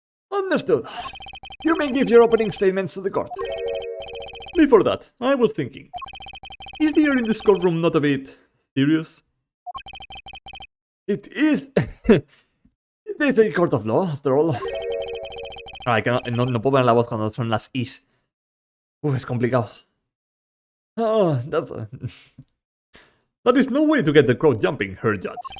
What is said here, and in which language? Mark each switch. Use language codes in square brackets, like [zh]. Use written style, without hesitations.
[en] Understood. You may give your opening statements to the court. Before that, I was thinking, is the air in this courtroom not a bit serious? It is... It is a court of law, after all. [es] Ay, que no puedo poner la voz cuando son las is. Es complicado. [en] Oh, that's... That is no way to get the crowd jumping, her judge.